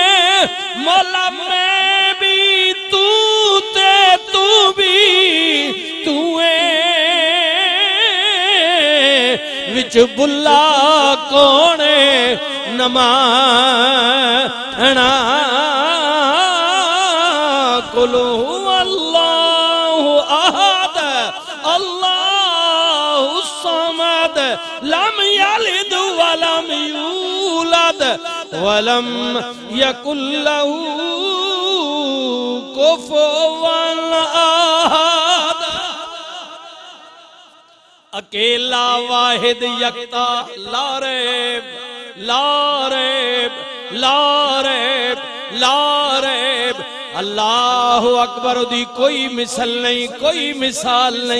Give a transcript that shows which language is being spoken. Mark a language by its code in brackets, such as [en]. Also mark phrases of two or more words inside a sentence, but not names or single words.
[pa] مولا میں بھی تو تے تو بھی تو ہے، وچ بلھا کون ہے نمانا. [ar] قل هو الله أحد الله الصمد لم يلد ولم يولد ولم يكن له كفوا أحد. [ur] اکیلا واحد یکتا لاریب لاریب لاریب لاریب. [ar] الله أكبر, [pa] دی کوئی مثل نہیں، کوئی مثال نہیں.